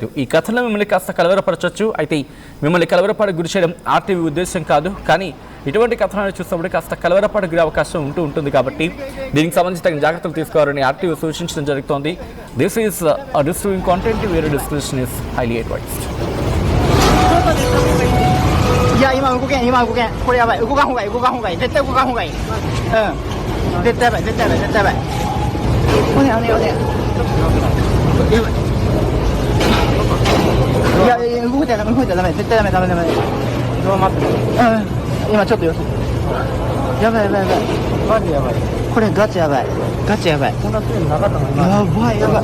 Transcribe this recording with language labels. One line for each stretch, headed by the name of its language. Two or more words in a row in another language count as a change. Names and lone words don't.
Telugu: ఈ కథలో మిమ్మల్ని కాస్త కలవరపరచవచ్చు. అయితే మిమ్మల్ని కలవరపాటు గురి చేయడం ఆర్టీవీ ఉద్దేశం కాదు. కానీ ఇటువంటి కథనాలు చూసినప్పుడు కాస్త కలవరపాటు గురే అవకాశం ఉంటుంది. కాబట్టి దీనికి సంబంధించి తగిన జాగ్రత్తలు తీసుకోవాలని ఆర్టీవీ సూచించడం జరుగుతోంది.
English: this is distributing content vere description is highly advised.
Japanese: いや今動けんこれやばい動かんほうがいい絶対動かんほうがいい絶対やばいおねやばいいや動いたらダメ絶対ダメ今ちょっとよしやばいマジやばいこれガチやばいこんな強いのなかったのにやばい